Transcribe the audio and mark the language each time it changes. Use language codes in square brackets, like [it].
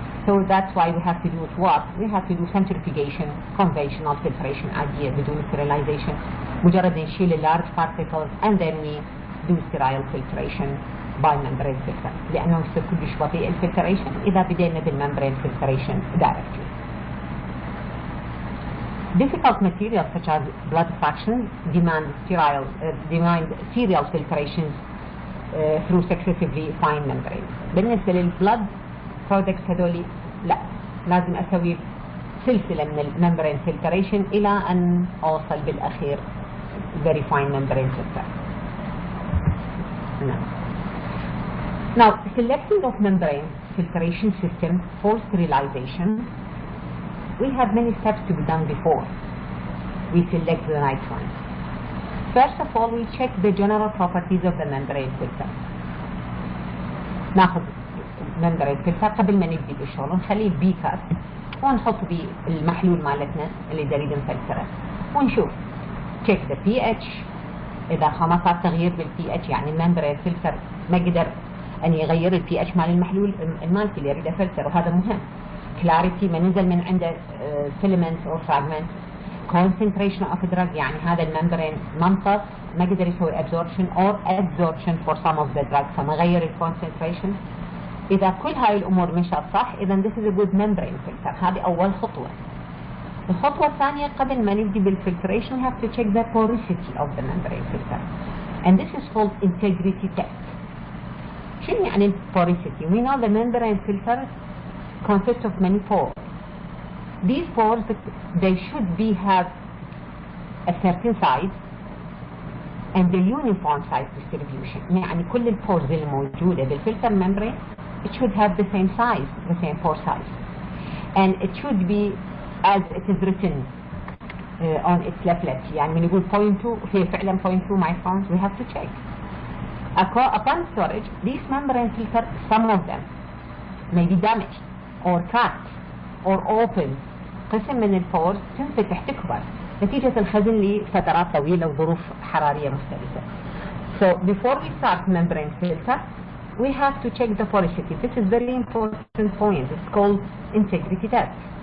[en] So that's why we have to do it what? We have to do centrifugation, conventional filtration idea بدون sterilization. [ar] مجرد نشيل [en] large particles and then we do sterile filtration by membrane filter. [ar] لأنه يصير كلش بطيء الفلتريشن إذا بدينا بالممbrane filtration directly. [en] Difficult materials such as blood fractions demand serial filtrations through successively fine membranes. [ar] بالنسبة للبلد products هذولي لا، لازم أسوي سلسلة من الممبرين filtration إلى أن أوصل بالأخير [en] very fine membrane filter. Now, selecting of membrane filtration system for sterilization, we have many steps to be done before we select the right one. First of all, we check the general properties of the membrane filter. [ar] ناخذ membrane filter قبل ما نبدي بالشغل، نخليه بيكر ونحط بيه المحلول مالتنا اللي نريد نفلتره ونشوف [en] check the pH. [ar] إذا ما صار تغيير بالبي اتش يعني الممبرين فلتر ما قدر أن يغير البي اتش مال المحلول المالتي اللي يريد أفلتر، وهذا مهم. clarity ما نزل من عنده [en] filaments or fragments. concentration of drug [ar] يعني هذا الممبرين منطق ما قدر يسوي [en] absorption or adsorption for some of the drug [ar] فما غير الكونسنتريشن. إذا كل هاي الأمور مشت صح إذا this is a good membrane filter. هذه أول خطوة. الخطوة الثانية قبل ما نبدي بالفلتريشن [en] we have to check the porosity of the membrane filter and this is called integrity test. [ar] شنو يعني porosity? [en] We know the membrane filter consists of many pores. These pores they should have a certain size and a uniform size distribution. [ar] يعني كل البورز الموجودة بالفلتر [en] membrane it should have the same size, the same pore size, and it should be as it is written on its leaflet. [ar] يعني من يقول 0.2 في فعلا 0.2 microns [en] we have to check. Upon storage, these membrane filters, some of them may be damaged or cracked or open. [ar] قسم من البورز تنفتح تكبر نتيجة الخزن لفترات طويلة وظروف حرارية مختلفة. [en] So before we start membrane filter, we have to check the porosity. This is very important point. It's called integrity test.